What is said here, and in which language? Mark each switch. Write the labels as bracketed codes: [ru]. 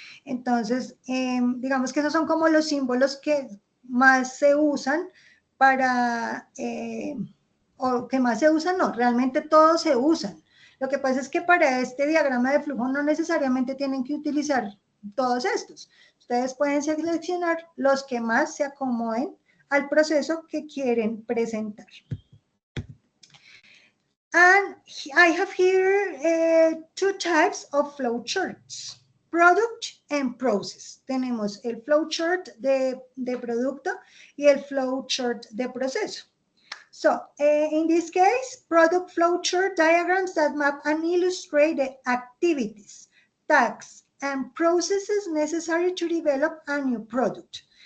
[es] Entonces, digamos que esos son como los símbolos que más se usan para, o que más se usan, no, realmente todos se usan. Lo que pasa es que para este diagrama de flujo no necesariamente tienen que utilizar todos estos. Ustedes pueden seleccionar los que más se acomoden al proceso que quieren presentar. [en] And I have here 2 types of flowcharts, product and process. [es] Tenemos el flowchart de producto y el flowchart de proceso. [en] So, in this case, product flowchart diagrams that map and illustrate the activities, tasks, and processes necessary to develop a new product.